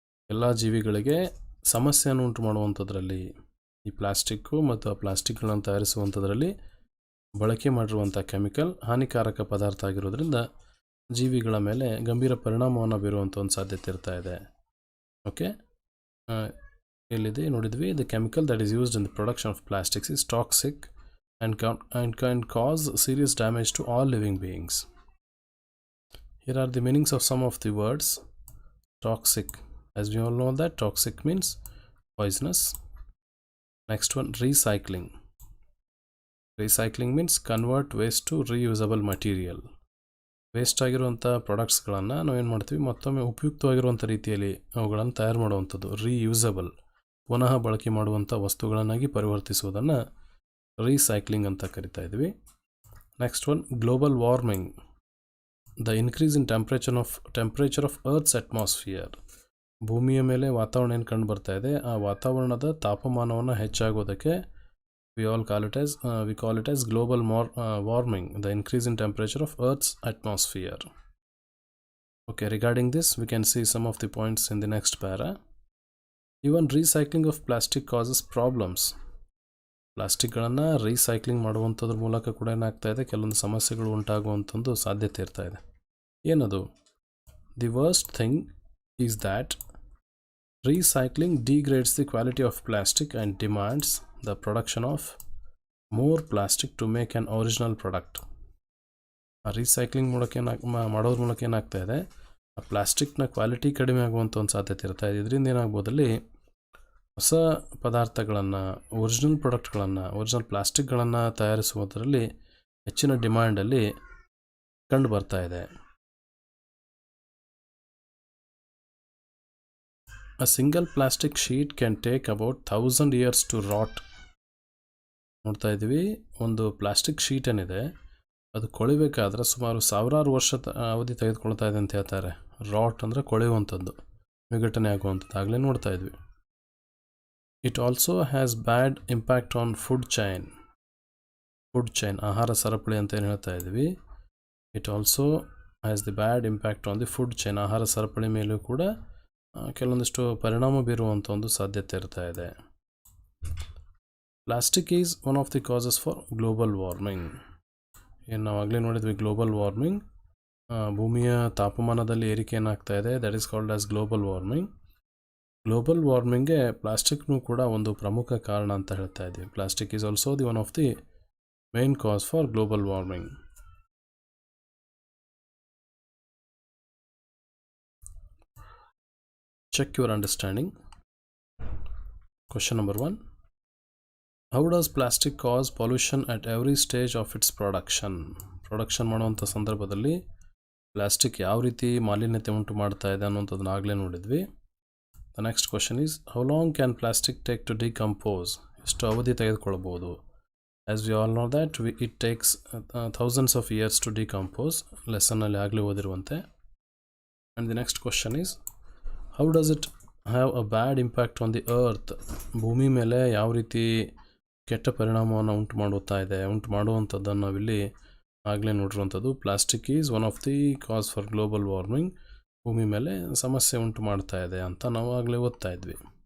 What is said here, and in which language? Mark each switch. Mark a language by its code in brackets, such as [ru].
[kn] ಎಲ್ಲ ಜೀವಿಗಳಿಗೆ ಸಮಸ್ಯೆಯನ್ನು ಉಂಟು ಮಾಡುವಂಥದ್ರಲ್ಲಿ ಈ ಪ್ಲಾಸ್ಟಿಕ್ಕು ಮತ್ತು ಆ ಪ್ಲಾಸ್ಟಿಕ್ಗಳನ್ನು ತಯಾರಿಸುವಂಥದ್ರಲ್ಲಿ ಬಳಕೆ ಮಾಡಿರುವಂಥ ಕೆಮಿಕಲ್ ಹಾನಿಕಾರಕ ಪದಾರ್ಥ ಆಗಿರೋದ್ರಿಂದ ಜೀವಿಗಳ ಮೇಲೆ ಗಂಭೀರ ಪರಿಣಾಮವನ್ನು ಬೀರುವಂಥ ಒಂದು ಸಾಧ್ಯತೆ ಇರ್ತಾ ಇದೆ. [en] okay, [kn] ಎಲ್ಲಿದೆ ನೋಡಿದ್ವಿ, [en] The chemical that is used in the production of plastics is toxic and can cause serious damage to all living beings. Here are the meanings of some of the words. Toxic, as we all know that toxic means poisonous. Next one, recycling. Recycling means convert waste to reusable material. [kn] Waste ಆಗಿರುವಂಥ ಪ್ರಾಡಕ್ಟ್ಸ್ಗಳನ್ನು ನಾವೇನು ಮಾಡ್ತೀವಿ, ಮತ್ತೊಮ್ಮೆ ಉಪಯುಕ್ತವಾಗಿರುವಂಥ ರೀತಿಯಲ್ಲಿ ಅವುಗಳನ್ನು ತಯಾರು ಮಾಡುವಂಥದ್ದು. Reusable, ಪುನಃ ಬಳಕೆ ಮಾಡುವಂಥ ವಸ್ತುಗಳನ್ನಾಗಿ ಪರಿವರ್ತಿಸುವುದನ್ನು ರೀಸೈಕ್ಲಿಂಗ್ ಅಂತ ಕರಿತಾ ಇದ್ವಿ. [en] Next one, global warming. The increase in temperature of Earth's atmosphere. [kn] ಭೂಮಿಯ ಮೇಲೆ ವಾತಾವರಣ ಏನು ಕಂಡು ಬರ್ತಾ ಇದೆ, ಆ ವಾತಾವರಣದ ತಾಪಮಾನವನ್ನು ಹೆಚ್ಚಾಗೋದಕ್ಕೆ [en] we call it as global warming, the increase in temperature of Earth's atmosphere. Okay, regarding this we can see some of the points in the next para. Even recycling of plastic causes problems. [kn] ಪ್ಲಾಸ್ಟಿಕ್ಗಳನ್ನು recycling ಮಾಡುವಂಥದ್ರ ಮೂಲಕ ಕೂಡ ಏನಾಗ್ತಾ ಇದೆ, ಕೆಲವೊಂದು ಸಮಸ್ಯೆಗಳು ಉಂಟಾಗುವಂಥದ್ದು ಸಾಧ್ಯತೆ ಇರ್ತಾ ಇದೆ. ಏನದು? [en] The worst thing is that recycling degrades the quality of plastic and demands the production of more plastic to make an original product. [kn] ಆ ರೀಸೈಕ್ಲಿಂಗ್ ಮಾಡೋದ್ರ ಮೂಲಕ ಏನಾಗ್ತಾ ಇದೆ, ಆ ಪ್ಲಾಸ್ಟಿಕ್ನ ಕ್ವಾಲಿಟಿ ಕಡಿಮೆ ಆಗುವಂಥ ಒಂದು ಸಾಧ್ಯತೆ ಇರ್ತಾ ಇದೆ. ಇದರಿಂದ ಏನಾಗ್ಬೋದಲ್ಲಿ ಹೊಸ ಪದಾರ್ಥಗಳನ್ನು, ಒರಿಜಿನಲ್ ಪ್ರಾಡಕ್ಟ್ಗಳನ್ನು, ಒರಿಜಿನಲ್ ಪ್ಲಾಸ್ಟಿಕ್ಗಳನ್ನು ತಯಾರಿಸುವುದರಲ್ಲಿ ಹೆಚ್ಚಿನ ಡಿಮ್ಯಾಂಡಲ್ಲಿ ಕಂಡು ಬರ್ತಾ ಇದೆ. [en] A single plastic sheet can take about 1000 years to rot. [kn] ನೋಡ್ತಾ ಇದ್ದೀವಿ, ಒಂದು ಪ್ಲಾಸ್ಟಿಕ್ ಶೀಟ್ ಏನಿದೆ ಅದು ಕೊಳಿಬೇಕಾದ್ರೆ ಸುಮಾರು 1000 ವರ್ಷ ಅವಧಿ ತೆಗೆದುಕೊಳ್ತಾ ಇದೆ ಅಂತ ಹೇಳ್ತಾರೆ. ರಾಟ್ ಅಂದರೆ ಕೊಳೆಯುವಂಥದ್ದು, ವಿಘಟನೆ ಆಗುವಂಥದ್ದು. ಆಗಲೇ ನೋಡ್ತಾ ಇದ್ವಿ. [en] It also has bad impact on food chain, [kn] ಆಹಾರ ಸರಪಳಿ ಅಂತ ಏನು ಹೇಳ್ತಾ ಇದ್ವಿ. [en] It also has the bad impact on the food chain, [kn] ಆಹಾರ ಸರಪಳಿ ಮೇಲೂ ಕೂಡ ಕೆಲವೊಂದಿಷ್ಟು ಪರಿಣಾಮ ಬೀರುವಂಥ ಒಂದು ಸಾಧ್ಯತೆ ಇರ್ತಾ ಇದೆ. [en] Plastic is one of the causes for global warming. [kn] ಏನು ನಾವು ಆಗಲೇ ನೋಡಿದ್ವಿ, ಗ್ಲೋಬಲ್ ವಾರ್ಮಿಂಗ್, ಭೂಮಿಯ ತಾಪಮಾನದಲ್ಲಿ ಏರಿಕೆ ಏನಾಗ್ತಾ ಇದೆ, [en] That is called as global warming. [kn] Global ವಾರ್ಮಿಂಗ್ಗೆ ಪ್ಲಾಸ್ಟಿಕ್ನೂ ಕೂಡ ಒಂದು ಪ್ರಮುಖ ಕಾರಣ ಅಂತ ಹೇಳ್ತಾ ಇದ್ವಿ. [en] Plastic is also the one of the main cause for global warming. Check your understanding. Question number 1. How does plastic cause pollution at every stage of its production. [kn] Production ಮಾಡುವಂಥ ಸಂದರ್ಭದಲ್ಲಿ plastic ಯಾವ ರೀತಿ ಮಾಲಿನ್ಯತೆ ಉಂಟು ಮಾಡ್ತಾ ಇದೆ ಅನ್ನೋಂಥದ್ದನ್ನ ಆಗಲೇ ನೋಡಿದ್ವಿ. [en] The next question is, how long can plastic take to decompose? [kn] ಎಷ್ಟು ಅವಧಿ ತೆಗೆದುಕೊಳ್ಳಬಹುದು? [en] As we all know that it takes thousands of years to decompose. [kn] ಲೆಸನ್ನಲ್ಲಿ ಆಗಲೇ ಓದಿರುವಂತೆ. [en] And the next question is, how does it have a bad impact on the earth? [kn] ಭೂಮಿ ಮೇಲೆ ಯಾವ ರೀತಿ ಕೆಟ್ಟ ಪರಿಣಾಮವನ್ನು ಉಂಟು ಮಾಡುವಂಥದ್ದನ್ನು ನಾವಿಲ್ಲಿ ಆಗಲೇ ನೋಡಿರುವಂಥದ್ದು. [en] Plastic is one of the cause for global warming. [kn] ಭೂಮಿ ಮೇಲೆ ಸಮಸ್ಯೆ ಉಂಟು ಮಾಡ್ತಾ ಇದೆ ಅಂತ ನಾವು ಆಗಲೇ ಓದ್ತಾ ಇದ್ವಿ.